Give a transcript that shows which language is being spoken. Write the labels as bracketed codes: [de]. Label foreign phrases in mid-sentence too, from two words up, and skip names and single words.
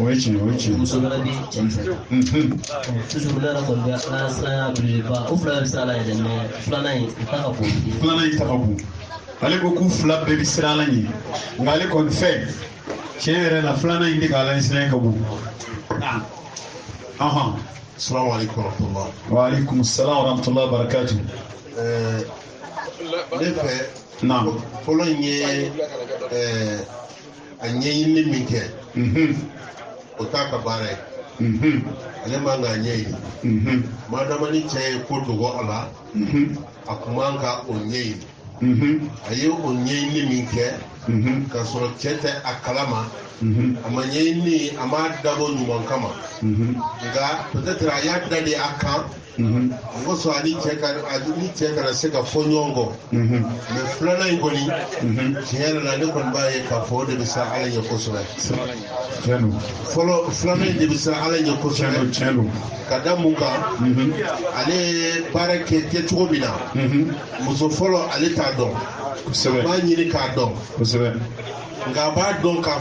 [bm] o ye tiɲɛ muso wɛrɛ bi cɛ fɛ toujours ne yɛrɛ kɔni bɛ ala siranya belebeleba o fila bɛ siran ala yɛrɛ mais filanan in o ta ka bon filanan in ta ka bon ale ko k'u fila bɛɛ bɛ siran ala ɲɛ nka ale kɔni fɛ tiɲɛ yɛrɛ la filanan in de ka ala siran ka bon [ar] السلام عليكم ورحمة الله. وعليكم السلام ورحمة الله وبركاته. [bm] Ne fɛ naam fɔlɔ in ye a ɲɛɲini min kɛ o t'a ka baara ye ale man k'a ɲɛɲini madama ni cɛ ye ko dogo a la a kun man ka o ɲɛɲini a ye o ɲɛɲini min kɛ ka sɔrɔ cɛ tɛ a kalama a ma ɲɛɲini a ma dabɔ ɲuman kama nka peut-être a y'a dalen a kan ngo so ani cɛ kana se ka fɔ ɲɔgɔn kɔ mais filanan in kɔni tiɲɛ yɛrɛ la ne kɔni b'a ye k'a fɔ o de bɛ siran ala ɲɛ kosɛbɛ fɔlɔ filanan in de bɛ siran ala ɲɛ kosɛbɛ ka da mun kan ale ye baara kɛ cogo min na muso fɔlɔ ale t'a dɔn a b'a ɲini k'a dɔn nka a b'a dɔn k'a